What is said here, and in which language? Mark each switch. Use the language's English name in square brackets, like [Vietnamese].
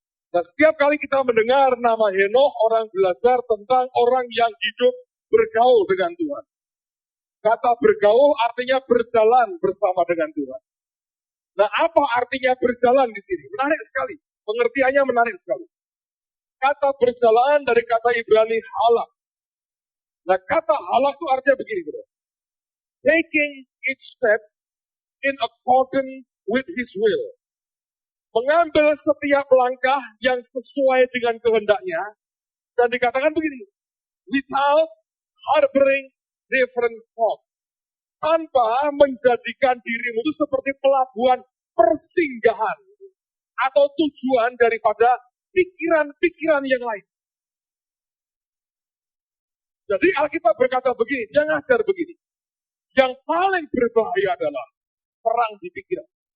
[Indonesian] Dan setiap kali kita mendengar nama Henokh, orang belajar tentang orang yang hidup bergaul dengan Tuhan. Kata bergaul artinya berjalan bersama dengan Tuhan. Nah, apa artinya berjalan di sini? Menarik sekali. Pengertiannya menarik sekali. Kata berjalan dari kata Ibrani halak. Nah, kata halak itu artinya begini, bro. [English] Taking each step in accordance with His will. [Indonesian] Mengambil setiap langkah yang sesuai dengan kehendaknya. Dan dikatakan begini. [English] Without harboring different thoughts. [Indonesian] Tanpa menjadikan dirimu itu seperti pelabuhan persinggahan. Atau tujuan daripada pikiran-pikiran yang lain. Jadi Alkitab berkata begini, dia ngajar begini. Yang paling berbahaya adalah perang di pikiran.